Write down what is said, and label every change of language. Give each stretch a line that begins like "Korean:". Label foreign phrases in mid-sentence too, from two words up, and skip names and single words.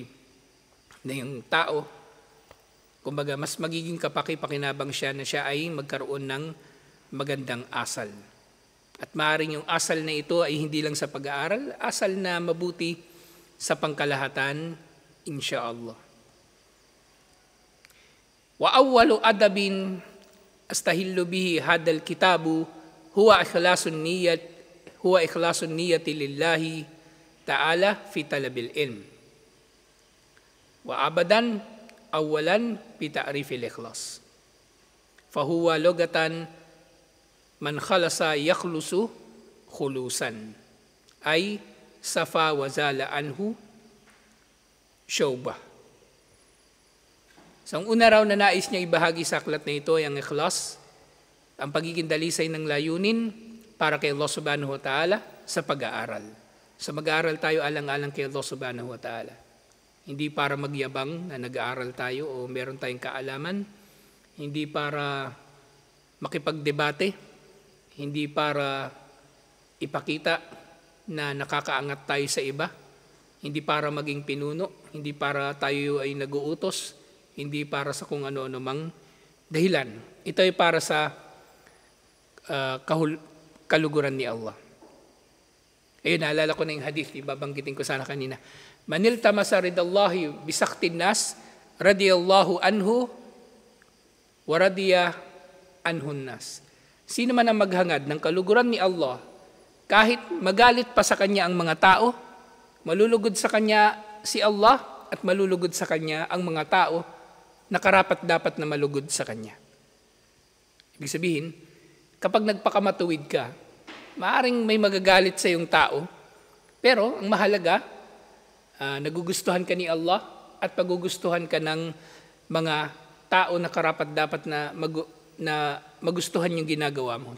Filipino: Na yung tao, kumbaga mas magiging kapaki-pakinabang siya na siya ay magkaroon ng magandang asal. At maaring yung asal na ito ay hindi lang sa pag-aaral, asal na mabuti sa pangkalahatan,
Arabic: إن شاء الله. وأول أدب أستهل به هذا الكتاب هو إخلاص النية لله تعالى في طلب العلم. وأبدأ أولا بتعريف الإخلاص. فهو لغة من خلص يخلص خلوصا أي صفا وزال عنه شوبه.
Filipino: So, ang una raw na nais niya ibahagi sa aklat na ito ay ang ikhlas, ang pagiging dalisay ng layunin para kay Allah
Arabic: سبحانه وتعالى
Filipino: sa pag-aaral. So, mag-aaral tayo alang-alang kay Allah
Arabic: سبحانه وتعالى.
Filipino: Hindi para magyabang na nag-aaral tayo o meron tayong kaalaman, hindi para makipagdebate, hindi para ipakita na nakakaangat tayo sa iba, hindi para maging pinuno, hindi para tayo ay nag-uutos, hindi para sa kung ano-ano mang dahilan. ito ay para sa kaluguran ni Allah. Ayun, naalala ko na yung hadith, ibabanggitin ko sana kanina.
Arabic: من التمس رضا الله بسخط الناس رضي الله عنه ورضي عنه الناس.
Filipino: Sino man ang maghangad ng kaluguran ni Allah, kahit magalit pa sa kanya ang mga tao, malulugod sa kanya si Allah at malulugod sa kanya ang mga tao na karapat dapat na malugod sa kanya. Ibig sabihin, kapag nagpakamatuwid ka, maaring may magagalit sa iyong tao, pero ang mahalaga, nagugustuhan ka ni Allah at pagugustuhan ka ng mga tao na karapat dapat na magustuhan yung ginagawa mo.